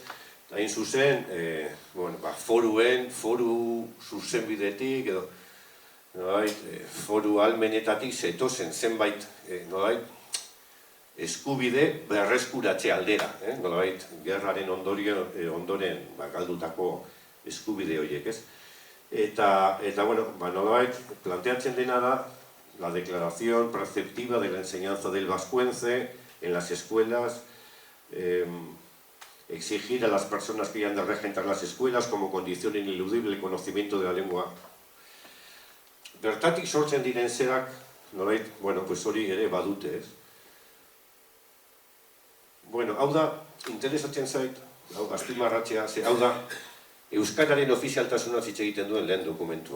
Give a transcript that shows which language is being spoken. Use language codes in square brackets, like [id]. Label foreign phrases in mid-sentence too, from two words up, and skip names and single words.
[eu] Hain zuzen, foru zuzenbidetik, edo, foru almenetatik zetozen zenbait, eskubide berreskuratze aldera, nolabait, gerraren ondoren galdutako eskubide horiek, ez? Eta, bueno, nolabait, planteatzen dena da, [es] la declaración preceptiva de la enseñanza del vascuence en las escuelas, exigir a las personas que hayan de regentar las escuelas como condición ineludible el conocimiento de la lengua. [eu] Bertatik sortzen diren zerak, nolait, [es] bueno, pues [eu] hori ere badute, ez? Bueno, hau da, interesatzen zait, hau azpimarratzea, hau da, euskararen ofizialtasuna hitz egiten duen lehen dokumentua.